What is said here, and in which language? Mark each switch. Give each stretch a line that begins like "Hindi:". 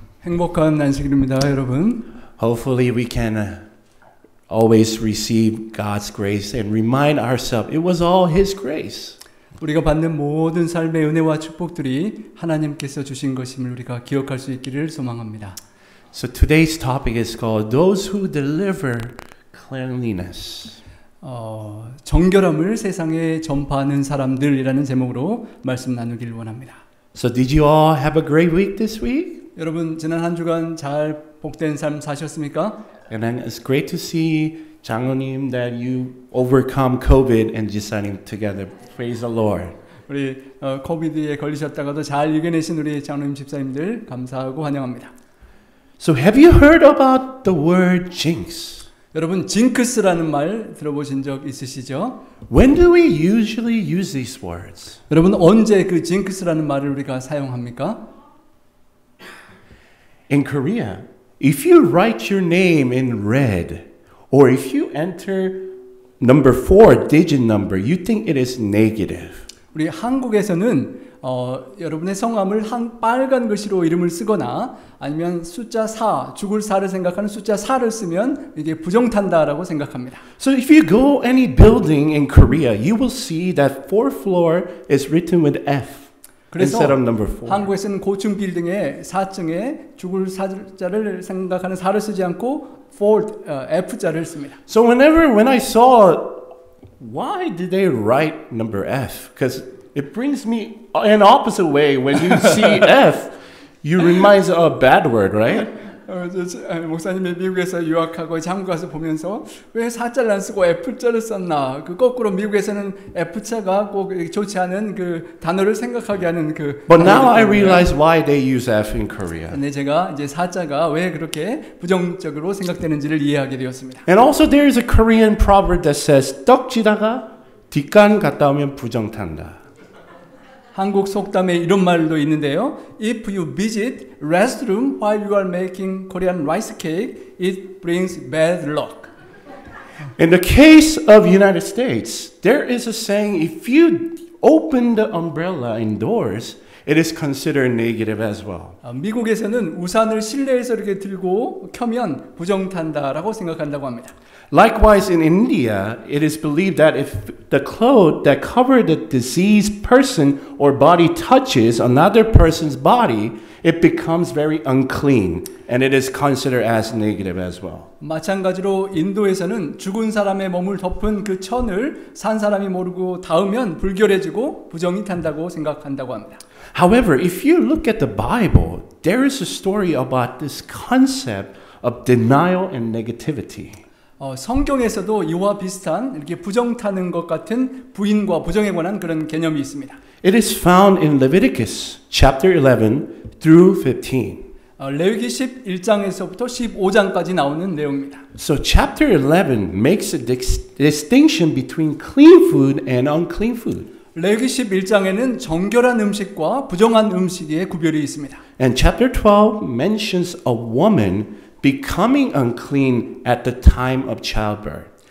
Korean: 행복한 안식일입니다, 여러분.
English: Hopefully, we can always receive God's grace and remind ourselves it was all His grace.
Korean: 우리가 받는 모든 삶의 은혜와 축복들이 하나님께서 주신 것임을 우리가 기억할 수 있기를 소망합니다.
English: So today's topic is called "Those Who Deliver Cleanliness."
Korean: 정결함을 세상에 전파하는 사람들이라는 제목으로 말씀 나누길 원합니다.
English: So did you all have a great week this week?
Korean: 여러분 지난 한 주간 잘 복된 삶 사셨습니까?
English: And then it's great to see 장로님 that you overcome COVID and 지사님 together. Praise the Lord.
Korean: 우리 코비드에 걸리셨다가도 잘 이겨내신 우리 장로님 집사님들 감사하고 환영합니다.
English: So have you heard about the word jinx?
Korean: 여러분 징크스라는 말 들어보신 적 있으시죠?
English: When do we usually use these words?
Korean: 여러분 언제 그 징크스라는 말을 우리가 사용합니까?
English: In Korea, if you write your name in red, or if you enter number 4 digit number, you think it is negative.
Korean: 우리 한국에서는 여러분의 성함을 빨간 글씨로 이름을 쓰거나 아니면 숫자 4, 죽을 4를 생각하는 숫자 4를 쓰면 이게 부정탄다라고 생각합니다.
English: So if you go any building in Korea, you will see that fourth floor is written with F instead of number 4.
Korean: 한국에서는 고층 빌딩의 4층에 죽을 4자를 생각하는 4를 쓰지 않고 F자를 씁니다.
English: So when I saw why did they write number F? Because it brings me an opposite way. When you see F, you reminds of a bad word, right?
Korean: 목사님이 미국에서 유학하고 한국 가서 보면서 왜 4자를 안 쓰고 F자를 썼나? 그 거꾸로 미국에서는 F자가 꼭 좋지 않은 그 단어를 생각하게 하는 그.
English: But now I realize why they use F in Korea.
Korean: 근데 제가 이제 4자가 왜 그렇게 부정적으로 생각되는지를 이해하게 되었습니다.
English: And also there is a Korean proverb that says
Korean: 떡 지다가 뒷간 갔다 오면 부정 탄다. 한국 속담에 이런 말도 있는데요.
English: If you visit restroom while you are making Korean rice cake, it brings bad luck. In the case of United States, there is a saying: if you open the umbrella indoors, it is considered negative as well.
Korean: 미국에서는 우산을 실내에서 이렇게 들고 켜면 부정탄다라고 생각한다고 합니다.
English: Likewise, in India, it is believed that if the clothes that cover the diseased person or body touches another person's body, it becomes very unclean, and it is considered as negative as well.
Korean: 마찬가지로 인도에서는 죽은 사람의 몸을 덮은 그 천을 산 사람이 모르고 닿으면 불결해지고 부정이 탄다고 생각한다고 합니다.
English: However, if you look at the Bible, there is a story about this concept of denial and negativity.
Korean: 성경에서도 이와 비슷한 이렇게 부정 타는 것 같은 부인과 부정에 관한 그런 개념이 있습니다.
English: It is found in Leviticus chapter 11 through 15.
Korean: 레위기 11장에서부터 15장까지 나오는 내용입니다.
English: So chapter 11 makes a distinction between clean food and unclean food.
Korean: 레위기 11장에는 정결한 음식과 부정한 음식의 구별이 있습니다.
English: And chapter 12 mentions a woman becoming unclean at the time of childbirth.